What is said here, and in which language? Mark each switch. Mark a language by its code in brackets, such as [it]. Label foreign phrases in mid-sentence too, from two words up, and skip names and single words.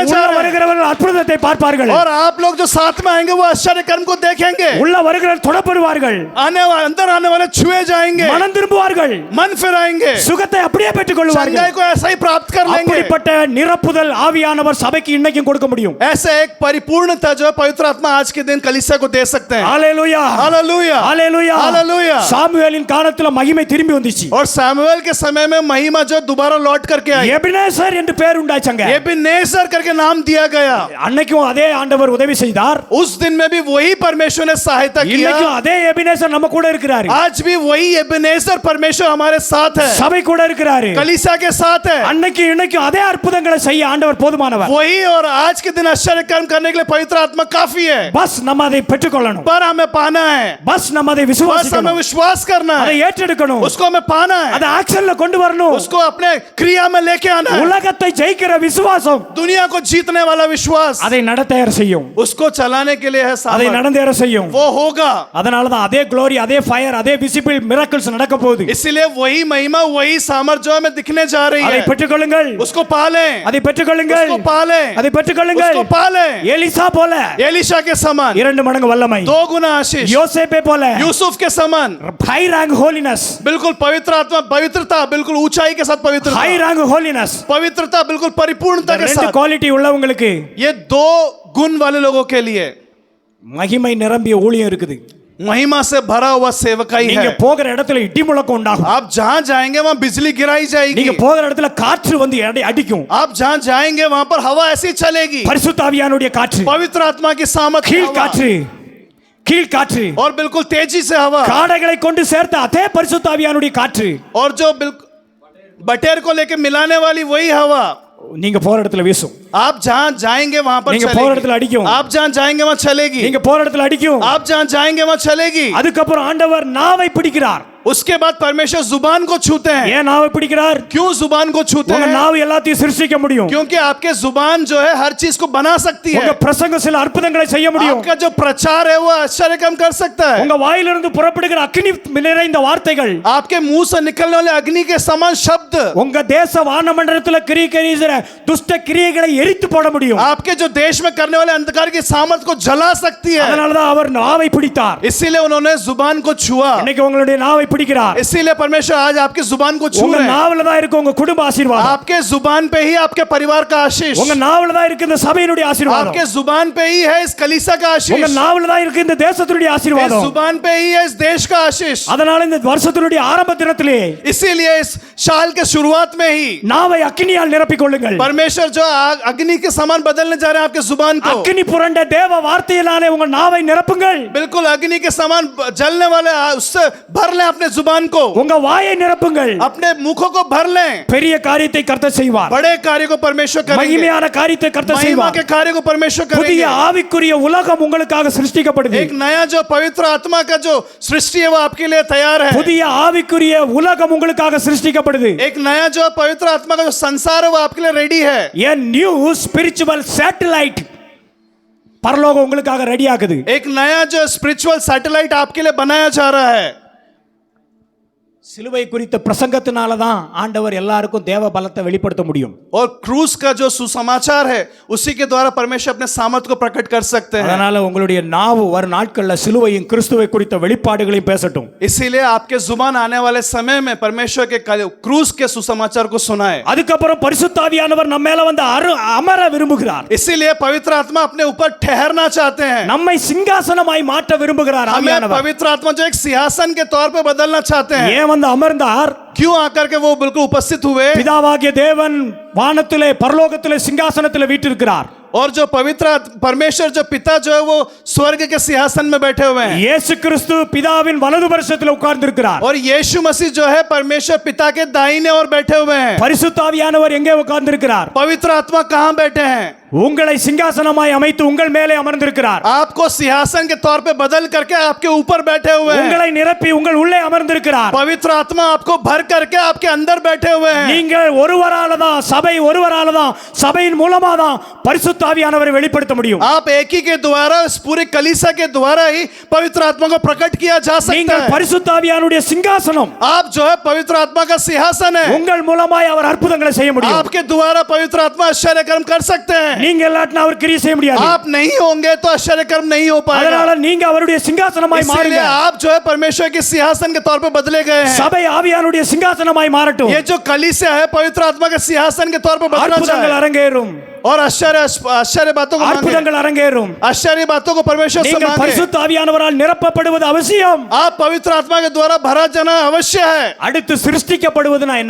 [ta] உள்ள [hi] जा रहे हैं। [ta] வருகிறவர்கள் அற்புதத்தை பார்ப்பார்கள். [hi] और आप लोग जो साथ में आएंगे वो आश्चर्य कर्म को देखेंगे। [ta] உள்ள வருகிறவர்கள் தொடப்படுவார்கள். [hi] अंदर आने वाले छुए जाएंगे, [ta] மனம் திரும்புவார்கள். [hi] मन फिराएंगे, [ta] சுகத்தை அப்படியே பெற்றுக் கொள்வார்கள். [hi] चंगाई को ऐसा ही प्राप्त कर लेंगे। [ta] அப்படிப்பட்ட நிரப்புதல் ஆவியானவர் சபைக்கு இன்னைக்கும் கொடுக்க முடியும். [hi] ऐसे एक परिपूर्णता जो है पवित्र आत्मा आज के दिन कलीसिया को दे सकते हैं। [ta] ஹalleluya [hi] हालेलुया, [ta] ஹalleluya [hi] हालेलुया। [ta] சாமுவேலின் காலத்துல மகிமை திரும்பி வந்துச்சு. [hi] और सैमुएल के समय में महिमा जो दोबारा लौट करके आई, [ta] எபினேசர் என்று பேர் உண்டாச்சாங்க. [hi] एबेनेजर करके नाम दिया गया। [ta] அன்னைக்கும் அதே ஆண்டவர் உதவி செய்தார். [hi] उस दिन में भी वही परमेश्वर ने सहायता किया। [ta] இன்னைக்கும் அதே எபினேசர் நம்ம கூட இருக்கிறாரு. [hi] आज भी वही एबेनेजर परमेश्वर हमारे साथ है, [ta] சபை கூட இருக்கிறாரு. [hi] कलीसिया के साथ है। [ta] அன்னைக்கு இன்னைக்கும் அதே அற்புதங்களை செய்ய ஆண்டவர் போதுமானவர். [hi] वही और आज के दिन आश्चर्य कर्म करने के लिए पवित्र आत्मा काफी है। [ta] பஸ் நம்ம அதை பெற்றுக்கொள்ளணும். [hi] पर हमें पाना है, [ta] பஸ் நம்ம அதை [hi] बस हमें [ta] விசுவாசிக்கணும். [hi] विश्वास करना [ta] அதை [hi] है, [ta] ஏற்றெடுக்கணும். [hi] उसको हमें पाना है, [ta] அதை ஆக்ஷன்ல கொண்டு வரணும். [hi] उसको अपने क्रिया में लेके आना है। [ta] உலகத்தை ஜெயிக்கிற விசுவாசம் [hi] दुनिया को जीतने वाला विश्वास [ta] அதை நடத்தேற செய்யும். [hi] उसको चलाने के लिए है [ta] அதை [hi] सामर्थ, [ta] நடந்தேற செய்யும். [hi] वो होगा। [ta] அதனால தான் அதே க்ளோரி அதே ஃபயர் அதே [en] visible miracles [ta] நடக்க போகுது. [hi] इसीलिए वही महिमा वही सामर्थ जो हमें दिखने जा रही [ta] அதை [hi] है, [ta] பெற்றுக்கொள்ளுங்கள். [hi] उसको पालें, [ta] அதை பெற்றுக்கொள்ளுங்கள். [hi] उसको पालें, [ta] அதை பெற்றுக்கொள்ளுங்கள். [hi] उसको पालें। [ta] எலிசா போல [hi] एलिशा के समान [ta] 2 மடங்கு வல்லமை. [hi] 2 गुना आशीष, [ta] யோசேப்பை போல [hi] यूसुफ के समान [en] high rank holiness. [hi] बिल्कुल पवित्र आत्मा, पवित्रता बिल्कुल ऊंचाई के साथ पवित्रता, [en] high rank holiness. [hi] पवित्रता बिल्कुल परिपूर्णता के [ta] ரெண்டு [hi] साथ। [ta] குவாலிட்டி உள்ளவங்களுக்கு [hi] ये 2 गुण वाले लोगों के लिए [ta] மகிமை நிரம்பிய ஊழியம் இருக்குது. [hi] महिमा से भरा हुआ सेवकाई [ta] நீங்க [hi] है। [ta] போகிற இடத்துல இடி முழக்கம் உண்டாகும். [hi] आप जहां जाएंगे वहां बिजली गिराई जाएगी। [ta] நீங்க போகிற இடத்துல காற்று வந்து அடிக்கும். [hi] आप जहां जाएंगे वहां पर हवा ऐसी चलेगी, [ta] பரிசுத்த ஆவியானுடைய காற்று, [hi] पवित्र आत्मा की सामर्थ [ta] கீழ் காற்று, கீழ் காற்று, [hi] और बिल्कुल तेजी से हवा, [ta] காடைகளை கொண்டு சேர்த்த அதே பரிசுத்த ஆவியானுடைய காற்று, [hi] और जो बिल्कुल बटेर को लेके मिलाने वाली वही हवा, [ta] நீங்க போற இடத்துல வீசும், [hi] आप जहां जाएंगे वहां पर [ta] நீங்க போற இடத்துல [hi] चलेगी, [ta] அடிக்கும், [hi] आप जहां जाएंगे वहां चलेगी, [ta] நீங்க போற இடத்துல அடிக்கும். [hi] आप जहां जाएंगे वहां चलेगी। [ta] அதுக்கப்புறம் ஆண்டவர் நாவை பிடிக்கிறார். [hi] उसके बाद परमेश्वर जुबान को छूते हैं। [ta] ஏன் நாவை பிடிக்கிறார்? [hi] क्यों जुबान को छूते [ta] உங்க [hi] हैं? [ta] நாவு எல்லாத்தையும் சிருஷ்டிக்க முடியும். [hi] क्योंकि आपके जुबान जो है हर चीज को बना सकती [ta] உங்க [hi] है। [ta] பிரசங்கம் சில அற்புதங்களை செய்ய முடியும். [hi] आपका जो प्रचार है वो आश्चर्य काम कर सकता है। [ta] உங்க வாயிலிருந்து புறப்படுகிற அக்கினி நிறைந்த வார்த்தைகள் [hi] आपके मुंह से निकलने वाले अग्नि के समान शब्द [ta] உங்க தேச வானமண்டலத்துல கிரிகிற துஷ்ட கிரியைகளை எரித்து போட முடியும். [hi] आपके जो देश में करने वाले अंधकार की सामर्थ को जला सकती है। [ta] அதனால தான் அவர் நாவை பிடித்தார். [hi] इसीलिए उन्होंने जुबान को छुआ। [ta] இன்னைக்கு உங்களுடைய நாவை பிடிக்கிறார். [hi] इसीलिए परमेश्वर आज आपकी जुबान को छू [ta] உங்க [hi] रहे हैं। [ta] நாவுல தான் இருக்கு உங்க குடும்ப ஆசீர்வாதம். [hi] आपके जुबान पे ही आपके परिवार का आशीष, [ta] உங்க நாவுல தான் இருக்கு இந்த சபையினுடைய ஆசீர்வாதம். [hi] आपके जुबान पे ही है इस कलीसिया का आशीष, [ta] உங்க நாவுல தான் இருக்கு இந்த தேசத்தினுடைய [hi] इस [ta] ஆசீர்வாதம். [hi] जुबान पे ही है इस देश का आशीष। [ta] அதனால இந்த வருஷத்தினுடைய ஆரம்ப தினத்திலே [hi] इसीलिए इस साल के शुरुआत में ही [ta] நாவை அக்கினியால் நிரப்பிக் கொள்ளுங்கள். [hi] परमेश्वर जो अग्नि के समान बदलने जा रहे हैं आपके जुबान को। [ta] அக்கினி புரண்ட தேவ வார்த்தையினாலே உங்க நாவை நிரப்புங்கள். [hi] बिल्कुल अग्नि के समान जलने वाले उससे भर लें अपने जुबान को, [ta] உங்க வாயை நிரப்புங்கள். [hi] अपने मुखों को भर लें। [ta] பெரிய காரியத்தை கர்த்தர் செய்வார். [hi] बड़े कार्य को परमेश्वर करेंगे, [ta] மகிமையான காரியத்தை கர்த்தர் [hi] महिमा [ta] செய்வார். [hi] के कार्य को परमेश्वर [ta] புதிய [hi] करेंगे। [ta] ஆவிக்குரிய உலகம் உங்களுக்காக சிருஷ்டிக்கப்படுது. [hi] एक नया जो पवित्र आत्मा का जो सृष्टि है वो आपके लिए तैयार है। [ta] புதிய ஆவிக்குரிய உலகம் உங்களுக்காக சிருஷ்டிக்கப்படுது. [hi] एक नया जो पवित्र आत्मा का जो संसार है वो आपके लिए रेडी है। [en] A new spiritual satellite [ta] பரலோகம் உங்களுக்காக ரெடி ஆகுது. [hi] एक नया जो [en] spiritual satellite [hi] आपके लिए बनाया जा रहा है। [ta] சிலுவை குறித்த பிரசங்கத்தினால தான் ஆண்டவர் எல்லாருக்கும் தேவ பலத்தை வெளிப்படுத்த முடியும். [hi] और क्रूस का जो सुसमाचार है उसी के द्वारा परमेश्वर अपने सामर्थ्य को प्रकट कर सकते हैं। [ta] அதனால உங்களுடைய நாவு வரும் நாட்கள்ல சிலுவையும் கிறிஸ்துவை குறித்த வெளிப்பாடுகளையும் பேசட்டும். [hi] इसीलिए आपके जुबान आने वाले समय में परमेश्वर के क्रूस के सुसमाचार को सुनाए। [ta] அதுக்கப்புறம் பரிசுத்த ஆவியானவர் நம்ம மேல வந்து அமர விரும்புகிறார். [hi] इसीलिए पवित्र आत्मा अपने ऊपर ठहरना चाहते हैं। [ta] நம்மை சிங்காசனமாய் மாற்ற விரும்புகிறார் [hi] हमें [ta] ஆவியானவர். [hi] पवित्र आत्मा जो एक सिंहासन के तौर पे बदलना चाहते हैं। [ta] ஏன் வந்து அமர்ந்தார்? [hi] क्यों आकर के वो बिल्कुल उपस्थित हुए? [ta] பிதாவாகிய தேவன் வானத்திலே பரலோகத்திலே சிங்காசனத்திலே வீற்றிருக்கிறார். [hi] और जो पवित्र परमेश्वर जो पिता जो है वो स्वर्ग के सिंहासन में बैठे हुए हैं। [ta] இயேசு கிறிஸ்து பிதாவின் வலது பரிசத்தில் உட்கார்ந்திருக்கிறார். [hi] और यीशु मसीह जो है परमेश्वर पिता के दाहिने ओर बैठे हुए हैं। [ta] பரிசுத்த ஆவியானவர் எங்கே உட்கார்ந்திருக்கிறார்? [hi] पवित्र आत्मा कहाँ बैठे हैं? [ta] உங்களை சிங்காசனமாய் அமைத்து உங்கள் மேலே அமர்ந்திருக்கிறார். [hi] आपको सिंहासन के तौर पे बदल करके आपके ऊपर बैठे हुए हैं। [ta] உங்களை நிரப்பி உங்கள் உள்ளே அமர்ந்திருக்கிறார். [hi] पवित्र आत्मा आपको भर करके आपके अंदर बैठे हुए हैं। [ta] நீங்கள் ஒருவரால தான் சபை ஒருவரால தான் சபையின் மூலமா தான் பரிசுத்த ஆவியானவரை வெளிப்படுத்த முடியும். [hi] आप एक ही के द्वारा इस पूरे कलीसिया के द्वारा ही पवित्र आत्मा को प्रकट किया जा सकता [ta] நீங்கள் [hi] है। [ta] பரிசுத்த ஆவியானுடைய சிங்காசனம். [hi] आप जो है पवित्र आत्मा का सिंहासन है। [ta] உங்கள் மூலமாய் அவர் அற்புதங்களை செய்ய முடியும். [hi] आपके द्वारा पवित्र आत्मा आश्चर्य कर्म कर सकते हैं। [ta] நீங்க இல்லாட்டினா அவர் கிரியை செய்ய முடியாது. [hi] आप नहीं होंगे तो आश्चर्य कर्म नहीं हो पाएगा। [ta] அதனால நீங்க அவருடைய சிங்காசனமாய் [hi] इसीलिए [ta] மாறுங்க. [hi] आप जो है परमेश्वर के सिंहासन के तौर पे बदले गए हैं। [ta] சபை ஆவியானுடைய சிங்காசனமாய் மாறட்டும். [hi] ये जो कलीसिया है पवित्र आत्मा के सिंहासन के तौर पे बदलना [ta] அற்புதங்கள் [hi] चाहिए। [ta] அரங்கேறும். [hi] और आश्चर्य बातों को मांगे। [ta] அற்புதங்கள் அரங்கேறும். [hi] आश्चर्य बातों को परमेश्वर से [ta] நீங்கள் [hi] मांगे। [ta] பரிசுத்த ஆவியானவரால் நிரப்பப்படுவது அவசியம். [hi] आप पवित्र आत्मा के द्वारा भरा जाना अवश्य है। [ta] அடுத்து சிருஷ்டிக்கப்படுவதுனா என்ன?